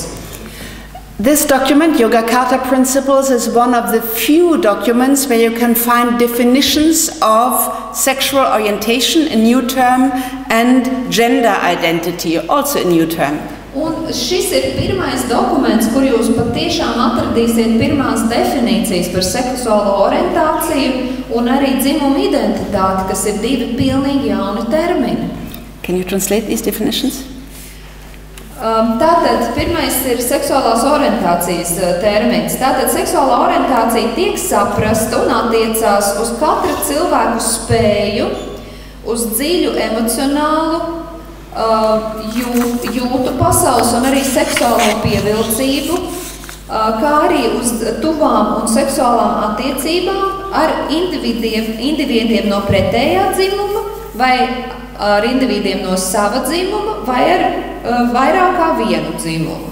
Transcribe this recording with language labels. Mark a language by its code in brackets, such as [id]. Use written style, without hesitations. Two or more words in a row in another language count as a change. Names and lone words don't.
[en] This document, Yogyakarta Principles, is one of the few documents where you can find definitions of sexual orientation, a new term, and gender identity, also a new term. [lv] Un šis ir pirmais dokuments, kur jūs patiešām atradīsiet pirmās definīcijas par seksuālo orientāciju un arī dzimumu identitāti, kas ir divi pilnīgi jauni termini. [en] Can you translate these definitions? [lv] Tātad pirmais ir seksuālās orientācijas termins. Tātad seksuālā orientācija tiek saprasta un attiecās uz katra cilvēku spēju, uz dziļu emocionālu jūtu pasaules un arī seksuālo pievilcību, kā arī uz tuvām un seksuālām attiecībām ar individiem no pretējā dzimuma vai ar individiem no sava dzimuma vai ar vairāk kā vienu dzimumu.